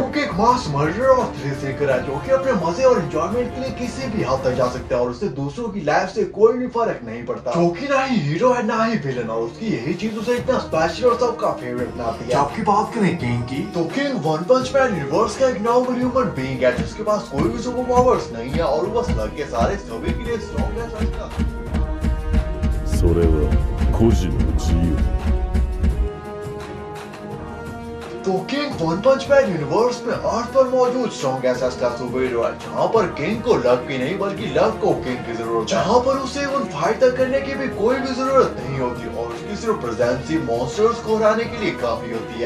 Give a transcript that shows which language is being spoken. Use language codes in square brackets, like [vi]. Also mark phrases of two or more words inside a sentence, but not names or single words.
[hi] र्यूक एक [en] mass murderer [hi] और [en] thrill seeker [hi] है जो कि अपने मजे और एंजॉयमेंट के लिए किसी भी हद तक जा सकता है और उससे दूसरों की लाइफ से कोई भी फर्क नहीं पड़ता। क्योंकि ना ही हीरो है ना ही विलन और उसकी यही चीज उसे इतना स्पेशल और सबका फेवरेट बनाती है। जब की बात करें किंग की तो किंग वन पंच मैन यूनिवर्स का एक नॉर्मल [en] human being [hi] है जिसके पास कोई भी [en] super powers [hi] नहीं है और वो बस लग के सारे सभी के लिए स्ट्रॉन्ग है। [ja] それは個人の自由。 [hi] तो किंग वन पंच मैन यूनिवर्स में अर्थ पर मौजूद स्ट्रॉन्ग ऐसा [en] super hero [hi] है जहाँ पर किंग को लक की नहीं बल्कि लक को किंग की जरूरत है, जहाँ पर उसे उन फाइट तक करने की भी कोई भी जरूरत नहीं होती और उसकी सिर्फ प्रेजेंस ही मॉन्स्टर्स को हराने के लिए काफी होती है।